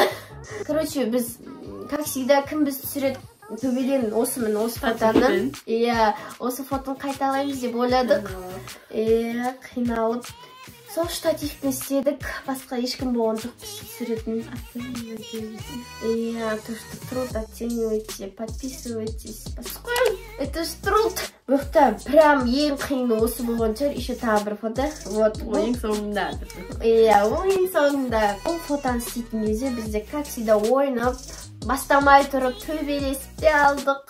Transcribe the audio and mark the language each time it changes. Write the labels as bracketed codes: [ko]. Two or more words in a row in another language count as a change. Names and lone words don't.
[kk] Короче, біз, [ru] как всегда, [kk] кім біз түсіреді? Төбеден осы фотоны. Иә, осы фотоны қайталаймыз деп ойладық. Қиналып. Сол штативтен істедік. Басқа ешкім болған жоқ біз түсіретін. Иә, [ru] то, что труд оценивайте, подписывайтесь. Это ж труд. [kk] Бұқта, прям ең қиыны осы болған шығар. Еще тағы бір фото. Ең соңында. Иә, ең соңында. Ол фотоны істейтін кезде бізде, [ru] как всегда, [kk] ойнап, бастамай тұрып, төбелесіп те алдық.